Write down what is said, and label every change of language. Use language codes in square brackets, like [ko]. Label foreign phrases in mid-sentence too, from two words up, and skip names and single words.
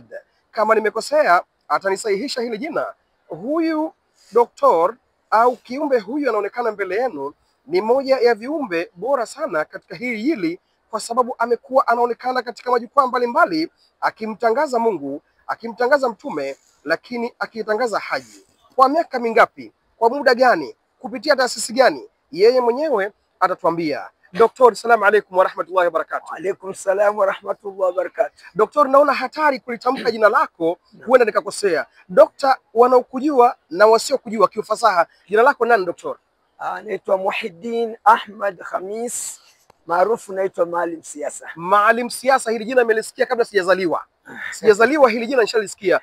[sw] Kama nimekosea atanisahihisha hili jina. Huyu doktor au kiumbe huyu anaonekana mbele yenu ni moja ya viumbe bora sana katika hili, kwa sababu amekuwa anaonekana katika majukwaa mbalimbali akimtangaza Mungu, akimtangaza mtume, lakini akitangaza haji. Kwa miaka mingapi? Kwa muda gani? Kupitia taasisi gani? Yeye mwenyewe atatuambia. Doktor, [ar] سلام عليكم ورحمة الله وبركاته. وعليكم السلام ورحمة الله وبركاته. [sw] Doktor, naona hatari kulitamka jina lako, huenda nikakosea. Doktor, wanaokujua na wasiokujua kiufasaha, jina lako nani doktor? Naitwa Muhyiddin Ahmad Khamis, maarufu naitwa Maalim Siasa. Maalim Siasa, hili jina nimelisikia kabla sijazaliwa. Sijazaliwa hili jina nishalisikia.